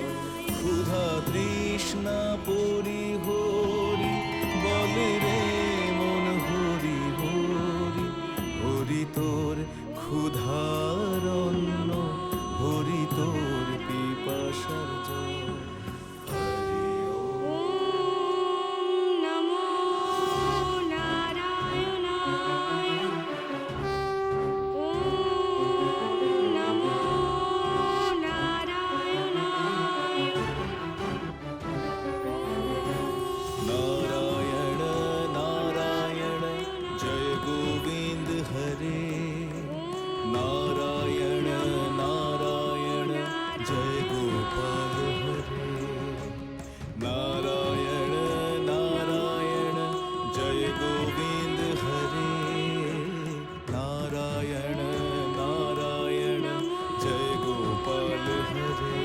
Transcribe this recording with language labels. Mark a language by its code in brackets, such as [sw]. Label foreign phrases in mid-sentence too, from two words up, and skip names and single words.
[bn] ক্ষুধা তৃষ্ণা পরিহরি বল রে মন হরি হরি, হরি তোর ক্ষুধার অন্ন, হরি তোর পিপাসার জল। [sa] ওম নমো নারায়ণায়। ওম নমো নারায়ণায়। [hi] नारायण नारायण जय गोविंद हरे, नारायण नारायण जय गोपाल हरे, नारायण नारायण जय गोविंद हरे, नारायण नारायण जय गोपाल हरे।